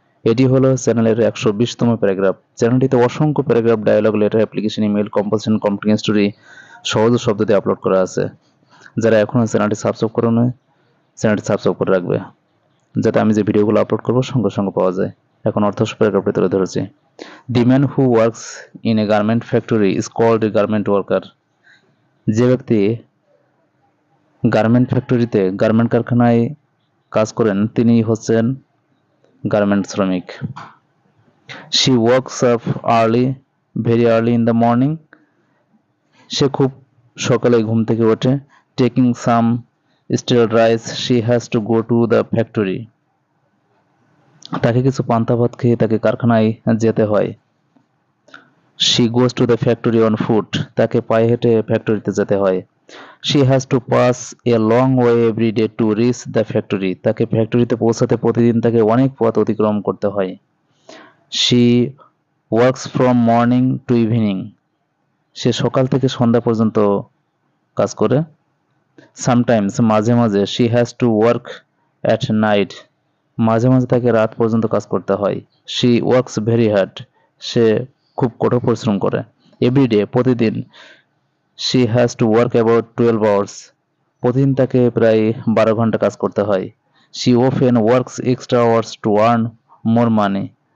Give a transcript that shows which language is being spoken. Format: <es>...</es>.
<bn>এটি হলো চ্যানেলের 120তম প্যারাগ্রাফ। চ্যানেলটিতে অসংখ্য paragraph, dialogue, letter, application, email, composition, complete story সহজ শব্দ দিয়ে আপলোড করা আছে। যারা এখনো চ্যানেলটি সাবস্ক্রাইব করে নয়, চ্যানেলটি সাবস্ক্রাইব করে রাখবে, যাতে আমি যে ভিডিওগুলো আপলোড করবো সঙ্গে সঙ্গে পাওয়া যায়। এখন অর্থসহ প্যারাগ্রাফটি তুলে ধরেছি।</bn> <en>The man who works in a garment factory is called a garment worker.</en> <bn>যে ব্যক্তি গার্মেন্ট ফ্যাক্টরিতে, গার্মেন্ট কারখানায় কাজ করেন তিনি হচ্ছেন গার্মেন্ট শ্রমিক।</bn> <en>She wakes up early, very early in the morning.</en> <bn>সে খুব সকালে ঘুম থেকে ওঠে।</bn> <en>Taking some stale rice, she has to go to the factory.</en> <bn>তাকে কিছু পান্তা ভাত খেয়ে তাকে কারখানায় যেতে হয়।</bn> <en>She goes to the factory on foot.</en> <bn>তাকে পায়ে হেঁটে ফ্যাক্টরিতে যেতে হয়।</bn> <en>She has to pass a long way every day to reach the factory.</en> <bn>তাকে ফ্যাক্টরিতে পৌঁছাতে প্রতিদিন তাকে অনেক পথ অতিক্রম করতে হয়।</bn> <en>She works from morning to evening.</en> <bn>সে সকাল থেকে সন্ধ্যা পর্যন্ত কাজ করে।</bn> <en>Sometimes,</en> <bn>মাঝে মাঝে,</bn> <en>she has to work at night.</en> <bn>মাঝে মাঝে তাকে রাত পর্যন্ত কাজ করতে হয়।</bn> <en>She works very hard.</en> <bn>সে খুব কঠোর পরিশ্রম করে।</bn> <en>Every day,</en> <bn>প্রতিদিন।</bn> <en>She has to work about 12 hours.</en> <bn>প্রতিদিন তাকে প্রায় 12 ঘন্টা কাজ করতে হয়।</bn> <en>She often works extra hours to earn more money.</en>